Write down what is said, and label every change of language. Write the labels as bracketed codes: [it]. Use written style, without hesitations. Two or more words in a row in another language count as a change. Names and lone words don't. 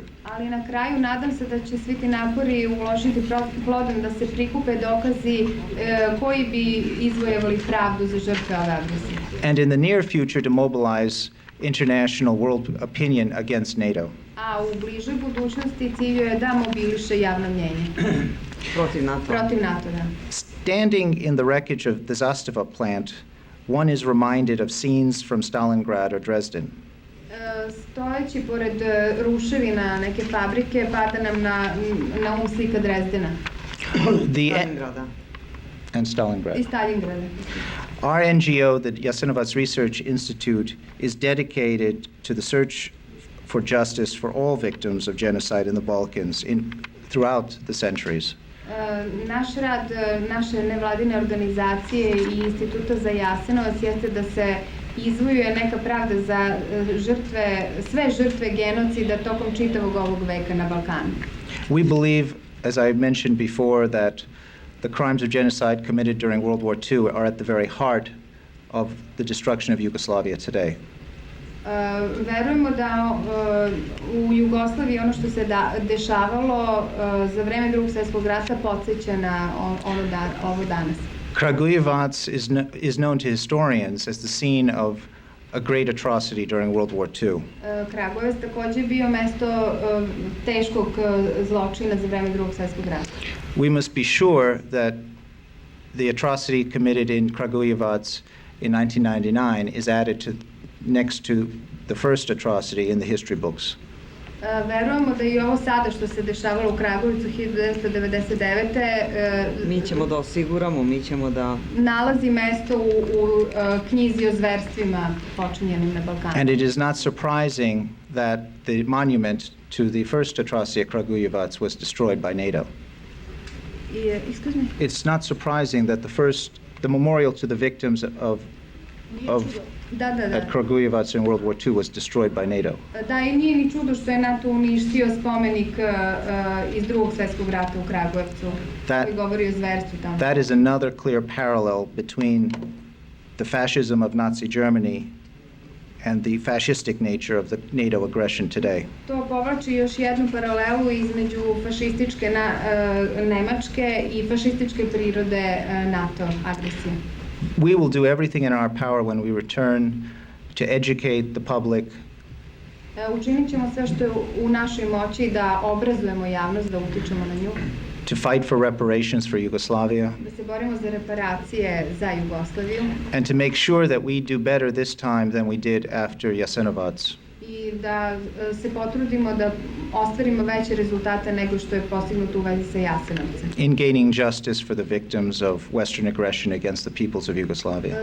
[sr] Ali na kraju nadam se da će svi ti napori uložiti plodom da se prikupe dokazi koji bi izvojevali pravdu za žrtve ove agresije. [en] And in the near future to mobilize international world opinion against NATO. [sr] A u bližoj budućnosti cilj je da mobiliše javno mnjenje. Protiv NATO. Protiv NATO, da. [en] Standing in the wreckage of the Zastava plant, one is reminded of scenes from Stalingrad or Dresden. [sr] Stojeći pored ruševina neke fabrike pada nam na slika Drezdena. Stalingrada. [en] And Stalingrad. [sr] I Stalingrada. [en] Our NGO, the Jasenovac Research Institute, is dedicated to the search for justice for all victims of genocide in the Balkans throughout the centuries. [sr] Naš rad, naše nevladine organizacije i Instituta za Jasenovac jeste da se izvojuje neka pravda za sve žrtve genocida tokom čitavog ovog veka na Balkanu. [en] We believe, as I mentioned before, that the crimes of genocide committed during World War II are at the very heart of the destruction of Yugoslavia today. [sr] Verujemo da u Jugoslaviji ono što se dešavalo za vreme Drugog svjetskog rata podsjeća na ovo danas. [en] Kragujevac is known to historians as the scene of a great atrocity during World War II. [sr] Kragujevac takođe bio mesto teškog zločina za vreme Drugog svjetskog rata. [en] We must be sure that the atrocity committed in Kragujevac in 1999 is added next to the first atrocity in the history books. [sr] Verujemo da i ovo sada što se dešavalo u Kragujevcu 1999. Mi ćemo da osiguramo, mi ćemo da... nalazi mesto u knjizi o zverstvima počinjenim na Balkanu. [en] And it is not surprising that the monument to the first atrocity at Kragujevac was destroyed by NATO. Excuse me? It's not surprising that the memorial to the victims of at Kragujevac in World War II was destroyed by NATO. [sr] Da, i nije ni čudo što je NATO uništio spomenik iz Drugog svjetskog rata u Kragujevcu, koji govori o zverstvu tamo. [en] That is another clear parallel between the fascism of Nazi Germany and the fascistic nature of the NATO aggression today. [sr] To povlači još jednu paralelu između fašističke Nemačke i fašističke prirode NATO agresije. [en] We will do everything in our power when we return to educate the public. [sr] Učinit ćemo sve što je u našoj moći da obrazujemo javnost, da utičemo na nju. [en] To fight for reparations for Yugoslavia. [sr] Da se borimo za reparacije za Jugoslaviju. [en] And to make sure that we do better this time than we did after Jasenovac. [sr] I da se potrudimo da ostvarimo veće rezultate nego što je postignuto u vezi sa Jasenovcem. [en] In gaining justice for the victims of Western aggression against the peoples of Yugoslavia.